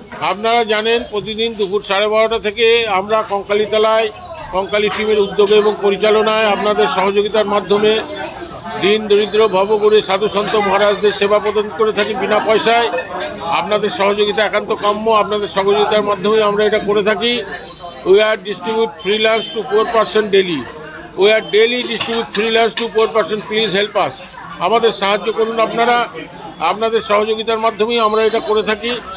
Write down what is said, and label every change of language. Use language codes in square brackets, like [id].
[bn] আপনারা জানেন প্রতিদিন দুপুর 12:30 থেকে আমরা কঙ্কালীতলায় কঙ্কালী টিমের উদ্যোগে এবং পরিচালনায় আপনাদের সহযোগিতার মাধ্যমে দিন দরিদ্র ভবঘুরে সাধু সন্ত মহারাজদের সেবা প্রদান করে থাকি বিনা পয়সায়। আপনাদের সহযোগিতা একান্ত কাম্য। আপনাদের সহযোগিতার মাধ্যমে আমরা এটা করে থাকি। [en] We are distribute free lunch to poor person daily. We are daily distribute free lunch to poor person. Please help us. [bn] আমাদের সাহায্য করুন আপনারা। আপনাদের সহযোগিতার মাধ্যমেই আমরা এটা করে থাকি।